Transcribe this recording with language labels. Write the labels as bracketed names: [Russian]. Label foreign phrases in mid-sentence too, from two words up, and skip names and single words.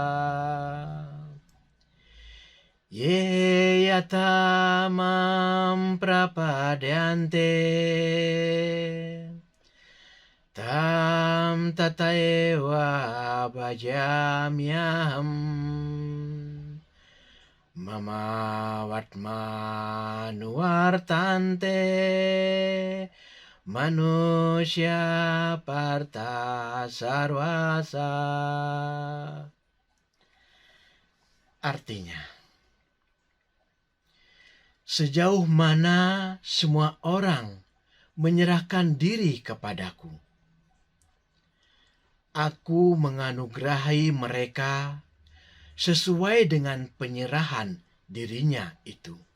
[Sanskrit] Ye yatamam prapadyante tam tataewa bhajamyaham mama vatmanuvartante manusya partha sarvasa. [Indonesian] Artinya, sejauh mana semua orang menyerahkan diri kepadaku, aku menganugerahi mereka sesuai dengan penyerahan dirinya itu.